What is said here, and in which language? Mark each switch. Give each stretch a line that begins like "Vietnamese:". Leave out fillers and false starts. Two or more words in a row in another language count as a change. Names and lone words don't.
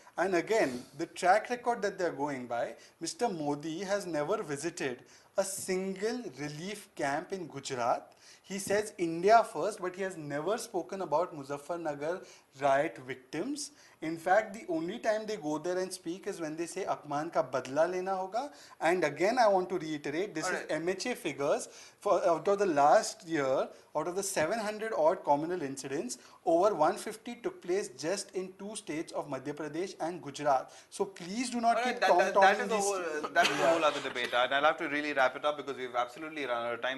English: And again, the track record that they're going by, Mr. Modi has never visited a single relief camp in Gujarat. He says India first, but he has never spoken about Muzaffarnagar riot victims. In fact, the only time they go there and speak is when they say
Hindi: अपमान का बदला लेना होगा.
English: And again, I want to reiterate, this is MHA figures. Out of the last year, out of the 700 odd communal incidents, over 150 took place just in 2 states of Madhya Pradesh and Gujarat. So please do not keep That is taunting a these. whole other debate, and I'll have to really wrap it up because we've absolutely run out of time.